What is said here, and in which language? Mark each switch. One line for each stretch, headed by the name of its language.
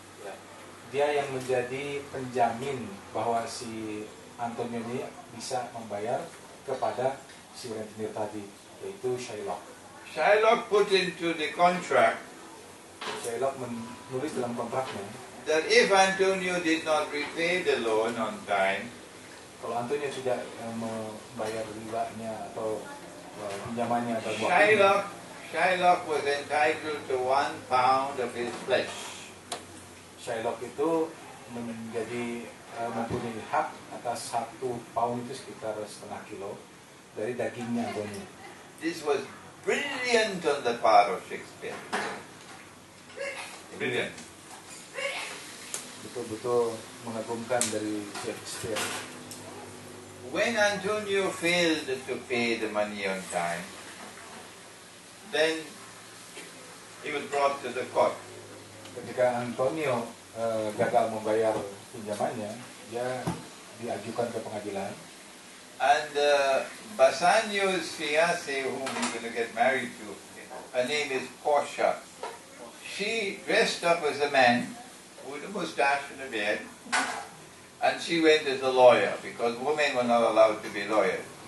Indonesian: ya, dia yang menjadi penjamin bahwa si Antonio ini bisa membayar kepada si rentenir tadi, yaitu Shylock.
English: Shylock put into the contract
Indonesian: Shylock menulis dalam kontraknya,
English: that if Antonio did not repay the loan on time,
Indonesian: kalau Antonio tidak membayar ribanya atau pinjamannya atau
English: Shylock was entitled to 1 pound of his flesh.
Indonesian: Shylock itu menjadi mempunyai hak atas 1 pound itu sekitar setengah kilo dari dagingnya Antonio.
English: This was brilliant on the part of Shakespeare. Brilliant.
Indonesian: Betul-betul mengagumkan dari Shakespeare.
English: When Antonio failed to pay the money on time, then he was brought to the court.
Indonesian: Ketika Antonio gagal membayar pinjamannya, dia diajukan ke pengadilan.
English: And Bassanio's fiancée, whom he's going to get married to, her name is Portia. She dressed up as a man with a mustache and a beard, and she went as a lawyer because women were not allowed to be lawyers.